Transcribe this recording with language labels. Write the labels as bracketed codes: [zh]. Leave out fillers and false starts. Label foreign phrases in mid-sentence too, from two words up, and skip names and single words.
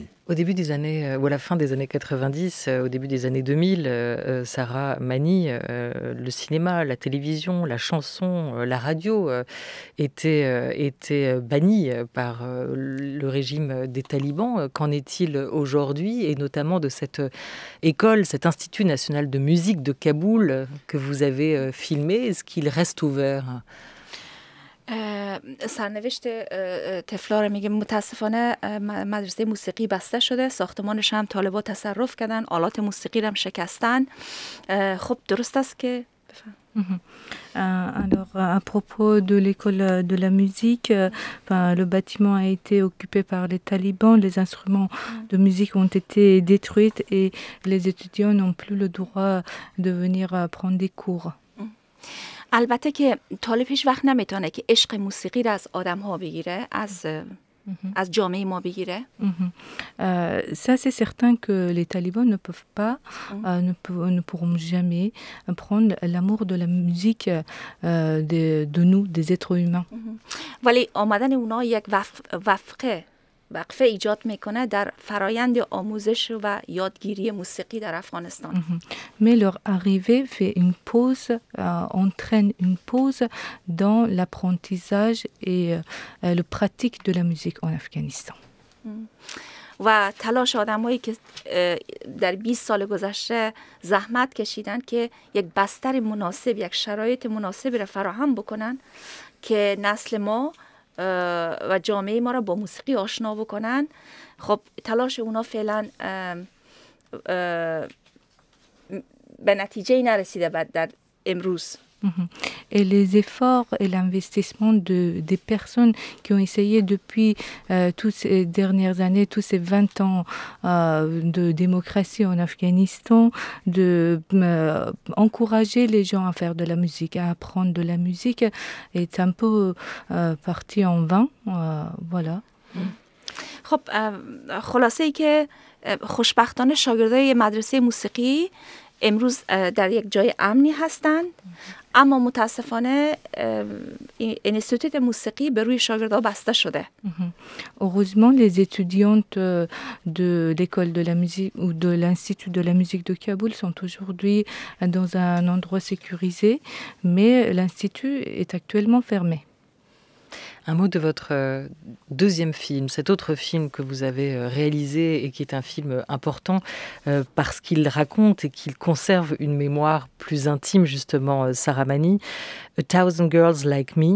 [fr] Au début des années, ou à la fin des années 90, au début des années 2000, Sarah Mani, le cinéma, la télévision, la chanson, la radio étaient bannis par le régime des talibans. Qu'en est-il aujourd'hui, et notamment de cette école, cet Institut national de musique de Kaboul que vous avez filmé? Est-ce qu'il reste ouvert? [fa] سرنوشت طفلا رو میگه متاسفانه مدرسه موسیقی بسته شده، ساختمانش هم طالبان تصرف کردن، آلات موسیقی رو هم شکستن. خب درست است که [fr] Alors, à propos de l'école de la musique, le bâtiment a été occupé par les talibans, les instruments de musique ont été détruits et les étudiants n'ont plus le droit de venir prendre des cours. [fa] البته که طالب هیچ وقت نمیتونه که عشق موسیقی را از آدم ها بگیره، از جامعه ما بگیره. [fr] Ça, c'est certain que les talibans ne peuvent pas, ne pourront jamais prendre l'amour de la musique de nous, des êtres humains. [fa] ولی آمدن اونا یک وقفه ایجاد میکنه در فرایند آموزش و یادگیری موسیقی در افغانستان. [fr] Mais leur arrivée fait une pause, entraîne une pause dans l'apprentissage et le pratique de la musique en Afghanistan. [fa] و تلاش آدمایی که در 20 سال گذشته زحمت کشیدن که یک بستر مناسب، یک شرایط مناسبی را فراهم بکنن که نسل ما و جامعه ما را با موسیقی آشنا بکنن. خب تلاش اونا فعلا به نتیجه نرسیده در امروز. [fr] Et les efforts et l'investissement des personnes qui ont essayé depuis toutes ces dernières années, tous ces 20 ans de démocratie en Afghanistan, de encourager les gens à faire de la musique, à apprendre de la musique, est un peu parti en vain. Voilà. [fa] خب خلاصه ای که خوشبختانه شاگردای مدرسه موسیقی امروز در یک جای امنی هستند، اما متاسفانه اینستیتوت موسیقی به روی شاگردها بسته شده. [fr] Heureusement, les étudiantes de l'école de la musique ou de l'Institut de la musique de Kaboul sont aujourd'hui dans un endroit sécurisé, mais l'institut est actuellement fermé. Un mot de votre deuxième film, cet autre film que vous avez réalisé et qui est un film important parce qu'il raconte et qu'il conserve une mémoire plus intime, justement, Sarah Mani, A Thousand Girls Like Me.